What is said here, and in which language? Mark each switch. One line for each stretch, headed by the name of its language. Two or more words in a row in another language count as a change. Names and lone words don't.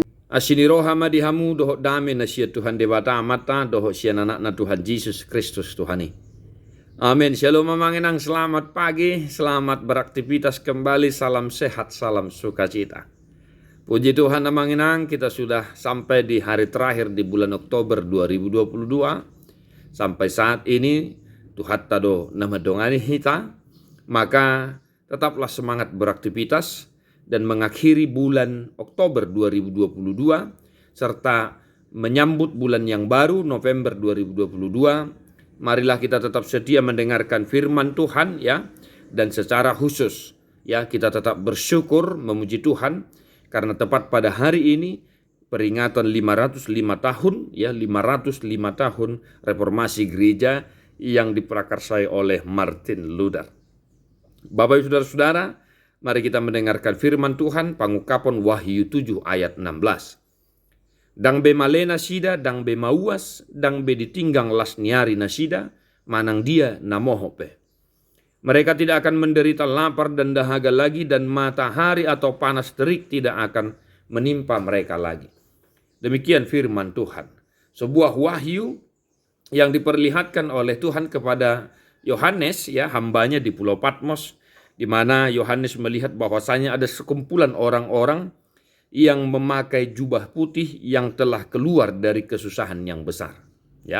Batak Toba: Asini roha madihamu doho dame na siya Tuhan dewata amata doho siya anak na Tuhan Yesus Kristus Tuhani.
Indonesian: Amin. Shalom mamanginang, selamat pagi, selamat beraktivitas kembali, salam sehat, salam sukacita. Puji Tuhan mamanginang, kita sudah sampai di hari terakhir di bulan Oktober 2022. Sampai saat ini Tuhan
Batak Toba: tado nama dongani hita,
Indonesian: maka tetaplah semangat beraktivitas dan mengakhiri bulan Oktober 2022 serta menyambut bulan yang baru November 2022. Marilah kita tetap setia mendengarkan firman Tuhan ya, dan secara khusus ya kita tetap bersyukur memuji Tuhan karena tepat pada hari ini peringatan 505 tahun ya, 505 tahun reformasi gereja yang diprakarsai oleh Martin Luther. Bapak Ibu saudara-saudara, mari kita mendengarkan firman Tuhan, Pangungkapan Wahyu 7 ayat 16.
Batak Toba: Dang be malena sida, dang be mauas, dang be ditinggang lasniari nasida, manang dia namohope.
Indonesian: Mereka tidak akan menderita lapar dan dahaga lagi, dan matahari atau panas terik tidak akan menimpa mereka lagi. Demikian firman Tuhan. Sebuah wahyu yang diperlihatkan oleh Tuhan kepada Yohanes, ya, hambanya di Pulau Patmos, di mana Yohanes melihat bahwasanya ada sekumpulan orang-orang yang memakai jubah putih yang telah keluar dari kesusahan yang besar, ya.